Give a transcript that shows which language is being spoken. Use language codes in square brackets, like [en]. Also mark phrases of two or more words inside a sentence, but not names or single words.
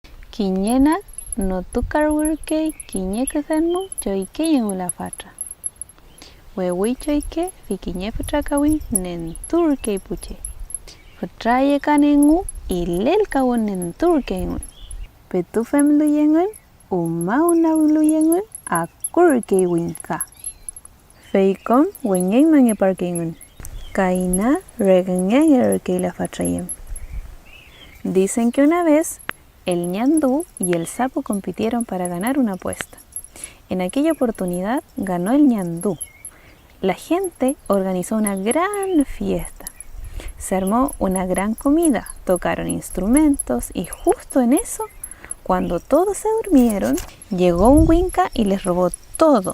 [arn] Kiñenak no tukarwurkei kiñekuthenmu choike la fatra. Wewi choike fikiñefutrakawi nenturkei puche. Futraye kanengu ilel kawon nenturkeingun. Petufem luyengun umauna luyengun akurkei winka. Feikom wengen mange parkeingun. Kaina regengen la fatrayem. [es] Dicen que una vez el ñandú y el sapo compitieron para ganar una apuesta. En aquella oportunidad ganó el ñandú. La gente organizó una gran fiesta. Se armó una gran comida, tocaron instrumentos y justo en eso, cuando todos se durmieron, llegó un Winca y les robó todo.